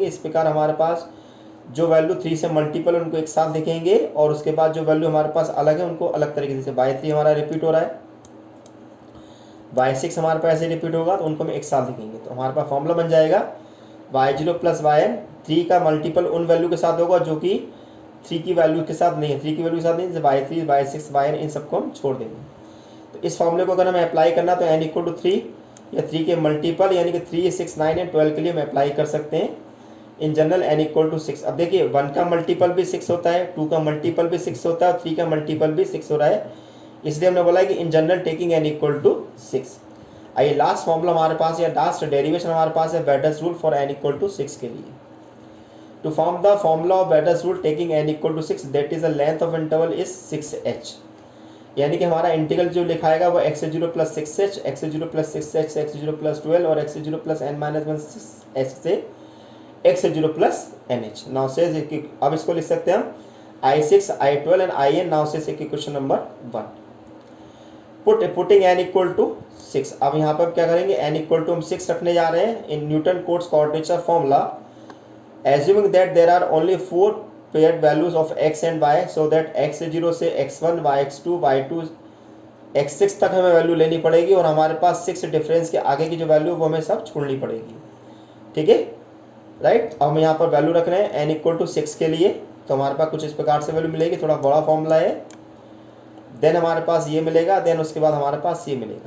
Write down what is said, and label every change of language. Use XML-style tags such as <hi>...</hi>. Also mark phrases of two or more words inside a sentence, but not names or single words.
<hi>इस प्रकार हमारे पास जो वैल्यू 3 से मल्टीपल है उनको एक साथ देखेंगे, और उसके बाद जो वैल्यू हमारे पास अलग है उनको अलग तरीके से. y3 हमारा रिपीट हो रहा है, y6 हमारे पास ऐसे रिपीट होगा तो उनको हम एक साथ देखेंगे. तो हमारे पास फॉर्मूला बन जाएगा</hi> <en>y0 plus yn.</en> <hi>3 का मल्टीपल उन वैल्यू के साथ होगा जो कि 3 की वैल्यू के साथ नहीं है, 3 की वैल्यू के साथ नहीं, जैसे y3 y6 yn इन सबको हम छोड़ देंगे. तो इस फॉर्मूले को अगर हमें अप्लाई करना तो</hi> <en>n equal to 3</en> <hi>या 3 के मल्टीपल यानी कि</hi> <en>3 6 9 and 12</en> <hi>के लिए हम अप्लाई कर सकते हैं.</hi> <en>in general n equal to 6.</en> <hi>अब देखिए 1 का मल्टीपल भी 6 होता है, 2 का मल्टीपल भी 6 होता है और 3 का मल्टीपल भी 6 हो रहा है, इसलिए हमने बोला कि</hi> <en>in general taking n equal to 6.</en> <hi>आइए लास्ट फॉर्मूला हमारे पास या लास्ट डेरिवेशन हमारे पास है</hi> <en>Weddle's rule for n equal to 6</en> <hi>के लिए.</hi> <en>to form the formula of Weddle's rule taking n equal to 6 that is the length of interval is 6h.</en> <hi>यानी कि हमारा इंटीग्रल जो लिखाएगा वो</hi> <en>x0 plus 6h x0 plus 6h x0 plus 12</en> <hi>और</hi> <en>x0 plus n minus 1h</en> <hi>से</hi> <en>x0 plus nh. now say</en> <hi>अब इसको लिख सकते हैं हम</hi> <en>I6 I12 and In. now say question number 1 putting n equal to 6.</en> <hi>अब यहाँ पर क्या करेंगे,</hi> <en>n equal to</en> <hi>हम 6 रखने जा रहे हैं</hi> <en>in Newton Cotes quadrature formula, assuming that there are only 4 paired values of x and y so that</en> <hi>x0 से x1 y2 y2 x6 तक हमें वैल्यू लेनी पड़ेगी और हमारे पास 6 डिफरेंस के आगे की जो वैल्यू वो हमें सब छोड़नी पड़ेगी. ठीक है राइट. अब हम यहाँ पर वैल्यू रख रहे हैं</hi> <en>n equal to 6</en> <hi>के लिए, तो हमारे पास कुछ इस प्रकार से वैल्यू मिलेगी. थोड़ा बड़ा फॉर्मूला है. देन हमारे पास ये मिलेगा, देन उसके बाद हमारे पास ये मिलेगा.</hi>